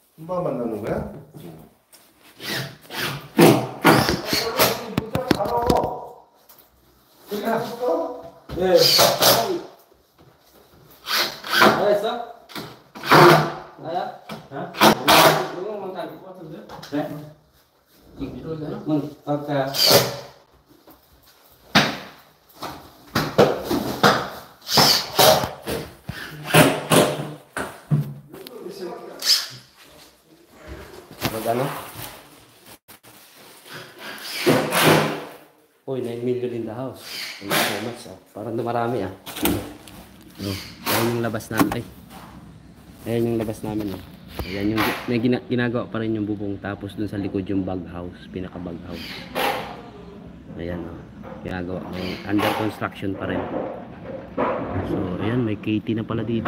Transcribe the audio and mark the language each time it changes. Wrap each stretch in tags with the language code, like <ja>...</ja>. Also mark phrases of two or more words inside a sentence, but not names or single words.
<ko>누가 만나는 거야? 문자 바로. 끝났어? 네. 나였어? 나야? 어? 이거만 다 입고 같은데? 네? 이거 되나? 응, 아까.</ko> <tl>Magkano?</tl> <en>Uy, 9 million in the house. Thank you so much.</en> <tl>Oh. Parang marami ah. Oh, ayan yung labas namin. Ay. Ayan yung labas namin. Oh. Ayan yung may ginagawa pa rin yung bubong. Tapos dun sa likod yung bag house. Pinaka bag house. Ayan oh. Ginagawa. May</tl> <en>under construction</en> <tl>pa rin. So ayan, may KT na pala dito.</tl>